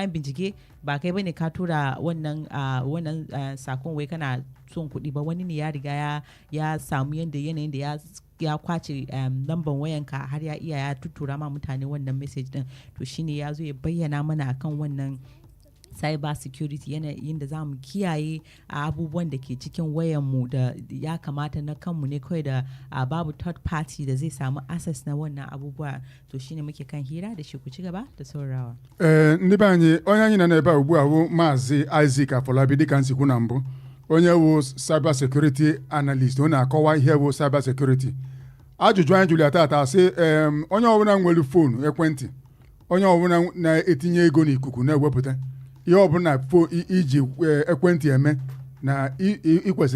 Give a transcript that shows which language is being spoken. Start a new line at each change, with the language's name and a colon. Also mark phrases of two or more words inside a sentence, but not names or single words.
Hausa: an bincike ba kai bane ka tura wannan sakon wai kana son kuɗi ba wani ne ya riga ya samu yanayin da ya kwace lambar wayanka har ya iya ya tuttura ma mutane wannan message din to shine ya zo ya bayyana mana akan wannan
English: cyber security
Hausa: yanayin da za mu kiyaye abubuwan da ke cikin wayanmu da ya kamata na kanmu ne kawai da babu
English: third party
Hausa: da zai samu access na wannan abubuwa to shine muke kan hira da shi ku ci gaba da saurawa.
Igbo: Ndị be anyị onye anyị na ebe a ugbu a bụ Maazị Isaac Afolabi dịka nsikwu na mbụ onye wụ
English: cyber security analyst
Igbo: ọ na-akọwa ihe wụ
English: cyber security
Igbo: ajụjụ anyị jụrụ ya tata sị onye ọbụla nwere fonu ekwentị onye ọbụla na-etinye ego n'ikuku na-ewepụta ihe ọbụla iji ekwentị eme na ị kwesịrị